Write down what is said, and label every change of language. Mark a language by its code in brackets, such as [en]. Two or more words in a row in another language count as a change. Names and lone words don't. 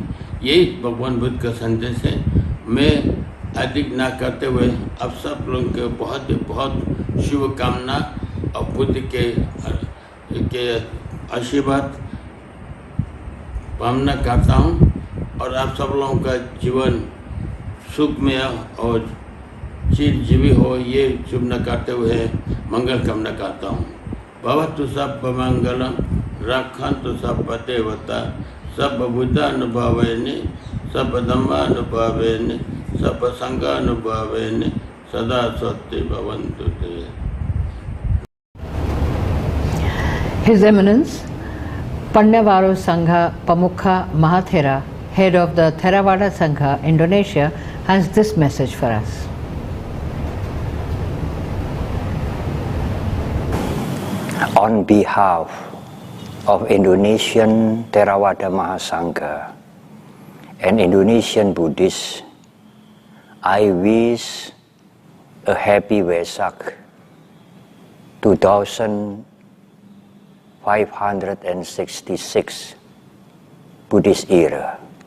[hi] यही भगवान बुद्ध का संदेश है। मैं अधिक ना करते हुए अब सब लोगों के बहुत शुभकामना और बुद्ध के आशीर्वाद कामना करता हूँ और आप सब लोगों का जीवन सुखमय और चिरजीवी हो, ये शुभना करते हुए मंगल कामना करता हूँ। [pi] भवतु सब मंगलम रक्षन्तु सब देवता सब बुद्धानुभावेन सब धम्मानुभावेन सब संघानुभावेन सदा स्वस्ति भवन्तु ते। [en] His Eminence Pannavaro Sangha Pamukha Mahathera, head of the Theravada Sangha, Indonesia, has this message for us. On behalf of Indonesian Theravada Mahasangha and Indonesian Buddhists, I wish a happy Vaishakha 2566 Buddhist era.